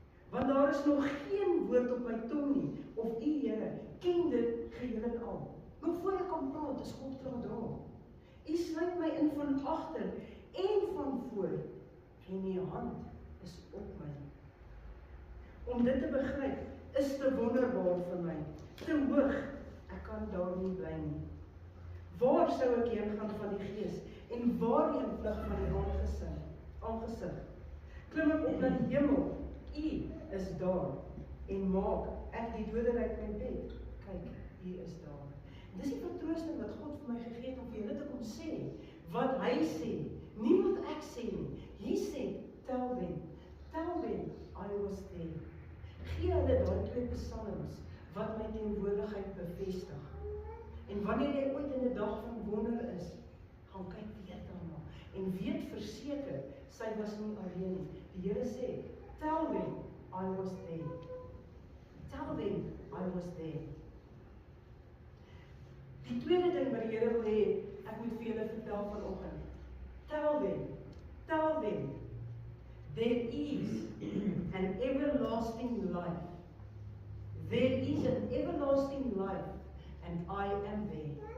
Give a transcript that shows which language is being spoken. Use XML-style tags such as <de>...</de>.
<af>Want daar is nog geen woord op my tong nie, of U, Here, ken dit geheel en al. Nog voor ek kan praat, is God klaar daar. U sluit my in van agter en van voor, en U hand is op my. Om dit te begryp is te wonderbaar vir my, te hoog, ek kan daar nie bly nie. Waar sou ek heen gaan van die gees, en waarheen vlug van die aangesig? Klim ek op na die hemel, U is daar, en maak ek die doderyk my bed. Kyk, U is daar. Dis die vertroosting wat God vir my gegee het om vir julle te kom sê, wat hy sê, nie wat ek sê nie. Hy sê,</af> <en>tell them, I was there.</en> <af>Gee hulle daai 2 psalms, wat my teenwoordigheid bevestig. En wanneer jy ooit in 'n dag van wonder is, gaan kyk weer daarna, en weet verseker, sy was nie alleen nie. Die Here sê,</af> <en>tell them, I was there. Tell them, I was there.</en> <af>Die tweede ding wat die Here wil hê, ek moet vir julle vertel vanoggend.</af> <en>Tell them, there is an everlasting life. There is an everlasting life, and I am there.</en>